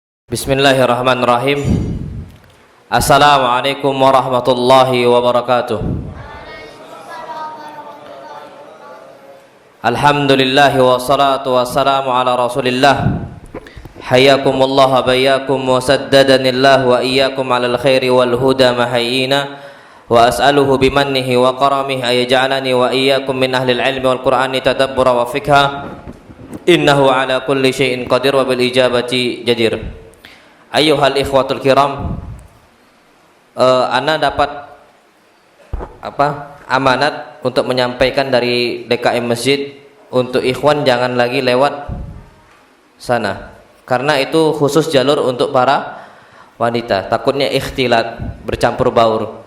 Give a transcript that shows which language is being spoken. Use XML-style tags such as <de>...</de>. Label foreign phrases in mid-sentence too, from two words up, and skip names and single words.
<ar>بسم الله الرحمن الرحيم. السلام عليكم ورحمة الله وبركاته. الحمد لله والصلاة والسلام على رسول الله. حياكم الله وبياكم وسددني الله وإياكم على الخير والهدى ما حيينا. وأسأله بمنه وكرمه أن يجعلني وإياكم من أهل العلم والقرآن تدبرا وفقها. إنه على كل شيء قدير وبالإجابة جدير. أيها الإخوة الكرام,</ar> <id>ana dapat amanat untuk menyampaikan dari DKM Masjid untuk ikhwan jangan lagi lewat sana, karena itu khusus jalur untuk para wanita, takutnya ikhtilat, bercampur baur.</id>